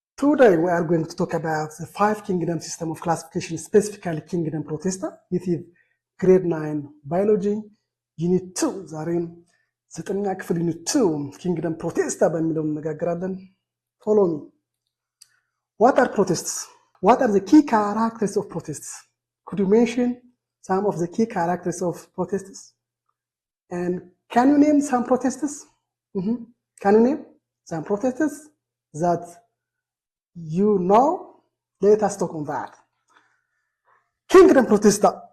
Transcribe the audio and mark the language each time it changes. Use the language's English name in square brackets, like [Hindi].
[English] Today we are going to talk about the 5 kingdom system of classification, specifically kingdom Protista. This is grade 9 biology, unit 2. [Amharic] ዛሬም 9ኛ ክፍል unit 2 kingdom Protista በሚለው እንነጋገራለን. [English] Follow me. What are protists? What are the key characteristics of protists? Could you mention some of the key characteristics of protists? And can you name some protists? Can you name some protists that you know? Let us talk on that. Kingdom Protista.